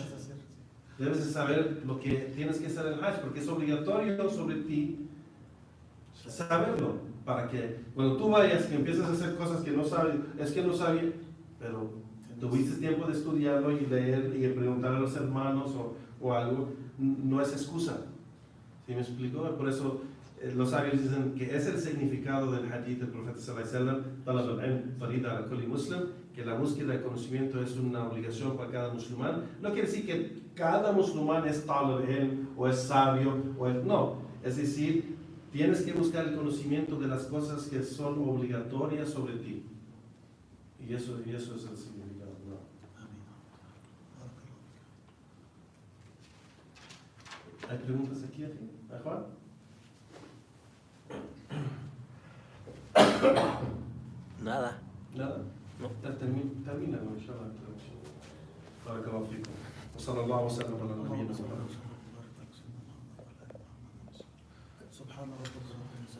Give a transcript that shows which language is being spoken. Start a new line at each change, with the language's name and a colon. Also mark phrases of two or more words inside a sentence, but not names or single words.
Spanish: Debes de saber lo que tienes que hacer en el Hajj, porque es obligatorio sobre ti saberlo, para que cuando tú vayas y empiezas a hacer cosas que no sabes, es que no sabía, pero tuviste tiempo de estudiarlo y leer y preguntar a los hermanos o algo, no es excusa. ¿Sí me explico? Por eso los sabios dicen que es el significado del hadith del profeta
Arabic: صلى الله عليه وسلم, طلب العلم فريضة على كل مسلم,
Spanish: que la búsqueda de conocimiento es una obligación para cada musulmán. No quiere decir que cada musulmán es
Arabic: طلب العلم
Spanish: o es sabio, no. Es decir, tienes que buscar el conocimiento de las cosas que son obligatorias sobre ti. Y eso es el significado. ¿No? ¿Hay preguntas aquí? ¿A Juan? Nada. Nada. No. Termina, ¿no? Inshallah, la traducción.
Arabic: بارك الله فيكم. وصلى الله وسلم على نبينا محمد. سبحان ربك